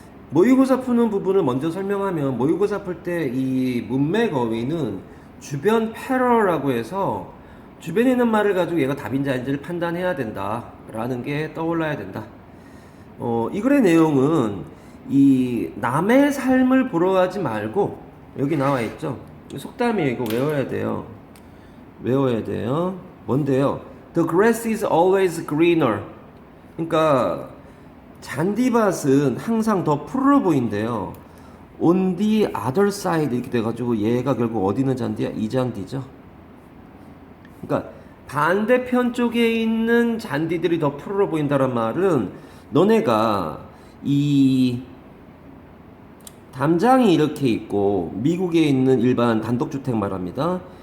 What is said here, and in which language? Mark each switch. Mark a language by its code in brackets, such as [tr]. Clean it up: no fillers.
[ko] 모의고사 푸는 부분을 먼저 설명하면 모의고사 풀 때 이 문맥 어휘는 주변 패러라고 해서 주변에 있는 말을 가지고 얘가 답인지 아닌지를 판단해야 된다 라는 게 떠올라야 된다. 이 글의 내용은 이 남의 삶을 보러 가지 말고 여기 나와 있죠. 속담이에요. 이거 외워야 돼요. 외워야 돼요. 뭔데요? [en] The grass is always greener. [ko] 그러니까 잔디밭은 항상 더 푸르러 보인대요. [en] On the other side [ko] 이렇게 돼가지고 얘가 결국 어디 있는 잔디야? 이 잔디죠. 그러니까 반대편 쪽에 있는 잔디들이 더 푸르러 보인다는 말은 너네가 이 담장이 이렇게 있고 미국에 있는 일반 단독주택 말합니다.